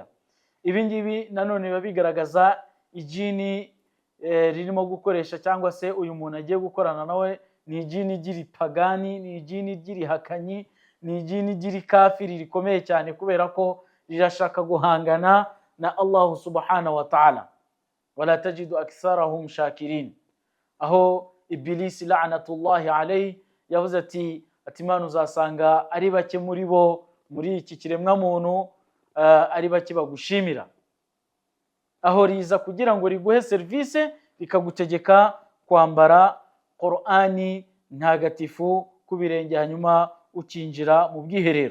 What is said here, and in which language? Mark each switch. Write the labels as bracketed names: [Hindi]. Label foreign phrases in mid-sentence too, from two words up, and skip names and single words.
[Kinyarwanda] Ibi ngibi nanone biba bigaragaza ijini ririmo gukoresha cyangwa se uyu muntu agiye gukorana nawe ni ijini ry'iripagani, ni ijini ry'irihakanyi, ni ijini ry'irikafiri rikomeye cyane, kubera ko rirashaka guhangana na Allah [Arabic] سبحانه وتعالى. ولا تجد أكثرهم شاكرين. [Kinyarwanda] Aho Ibilisi [Arabic] لعنة الله عليه [Kinyarwanda] yavuze ati Imana uzasanga ari bake muri bo, muri iki kiremwa muntu ari bake bagushimira. Aho riza kugira ngo riguhe service, rikagutegeka kwambara Qur'ani ntagatifu ku birenge hanyuma ukinjira mu bwiherero.